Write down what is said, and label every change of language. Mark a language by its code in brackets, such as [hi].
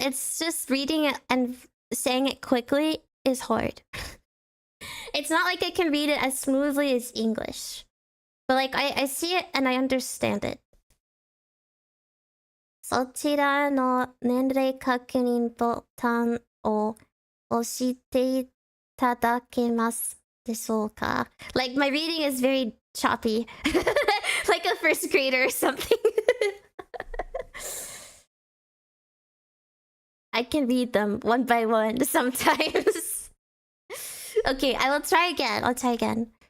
[en] It's just reading it and saying it quickly is hard. It's not like I can read it as smoothly as English. But like I see it and I understand it. [ja] そちらの年齢確認ボタンを押していただけますでしょうか? [en] Like, my reading is very choppy. Like a first grader or something. I can read them one by one sometimes. Okay, I will try again. I'll try again.